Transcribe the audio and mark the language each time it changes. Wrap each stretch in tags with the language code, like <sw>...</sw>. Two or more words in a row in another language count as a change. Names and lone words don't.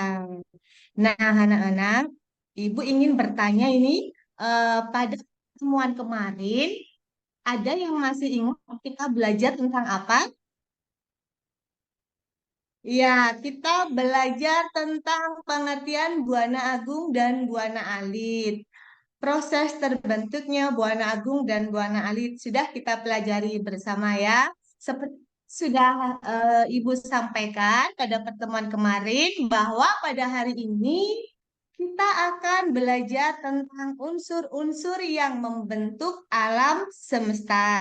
<id>Nah, anak-anak, Ibu ingin bertanya ini, pada pertemuan kemarin, ada yang masih ingat kita belajar tentang apa? Ya, kita belajar tentang pengertian Buana Agung dan Buana Alit. Proses terbentuknya Buana Agung dan Buana Alit sudah kita pelajari bersama ya. Seperti sudah Ibu sampaikan pada pertemuan kemarin bahwa pada hari ini kita akan belajar tentang unsur-unsur yang membentuk alam semesta.</id>